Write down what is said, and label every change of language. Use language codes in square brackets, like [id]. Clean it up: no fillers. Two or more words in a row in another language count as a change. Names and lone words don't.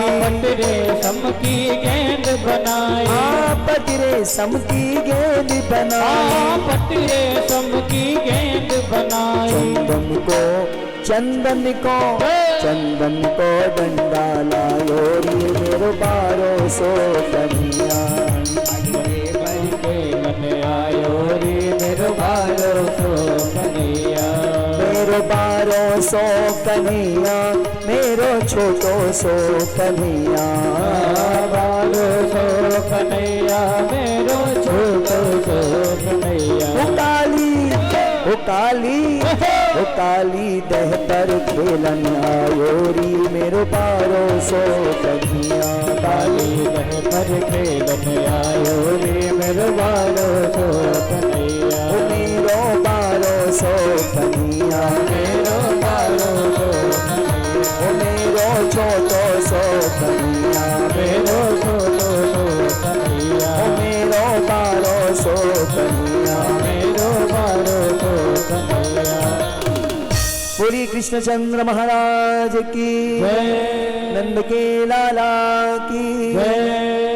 [bra] पटरे सम की गेंद बनाई। पटरे सम की गेंद बनाई। पटरे सम की गेंद बनाई। चंदन को डंडा लायो रे मेरो बारो सो कन्हैया। आयो रे मेरो बारो सो कन्हैया। मेरो बारो सो कन्हैया, मेरो छोटो सो कन्हैया। बारो सो कन्हैया, मेरो छोटो सो कन्हैया। वो काली दह पर खेलन आयो री मेरो बारो सो कन्हैया। काली दह पर खेलन आयो रे मेरो बारो सो कन्हैया। मेरो बारो सो कन्हैया। मेरो बारो सो कन्हैया। मेरो छोटो सो कन्हैया। मेरो छोटो सो कन्हैया। मेरो बारो सो कन्हैया। मेरो [hi] कृष्णचंद्र महाराज की जय नंद के लाला की जय।